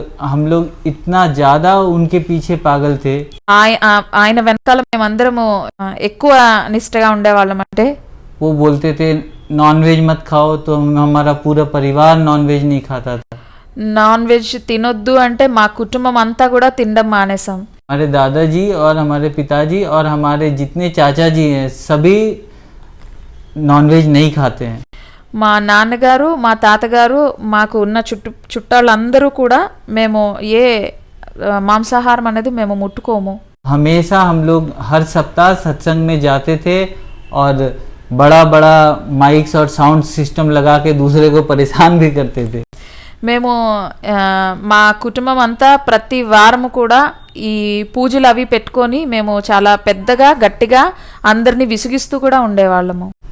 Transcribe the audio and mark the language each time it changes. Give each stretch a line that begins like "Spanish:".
Hindi: हम लोग इतना ज्यादा उनके पीछे पागल थे.
Telugu: ఆయన వెనకాల మేమందరము ఎక్కువ నిష్టగా ఉండేవాళ్ళం. అంటే
Hindi: वो बोलते थे नॉनवेज मत खाओ, तो हमारा पूरा परिवार नॉनवेज नहीं खाता था.
Telugu: నాన్ వెజ్ తినొద్దు అంటే మా కుటుంబం అంతా కూడా తినడం మానేసాం.
Hindi: हमारे दादाजी और हमारे पिताजी और हमारे जितने चाचा जी हैं सभी नॉनवेज नहीं खाते हैं.
Telugu: మా నాన్నగారు మా తాతగారు మాకు ఉన్న చుట్టాలందరూ కూడా మేము ఏ మాంసాహారం అనేది మేము ముట్టుకోము.
Hindi: हमेशा हम लोग हर सप्ताह सत्संग में जाते थे और बड़ा बड़ा माइक्स और साउंड सिस्टम लगा के दूसरे को परेशान भी करते थे.
Telugu: మేము మా కుటుంబం అంతా ప్రతి వారము కూడా ఈ పూజలు అవి పెట్టుకొని మేము చాలా పెద్దగా గట్టిగా అందరినీ విసిగిస్తూ కూడా ఉండేవాళ్ళము.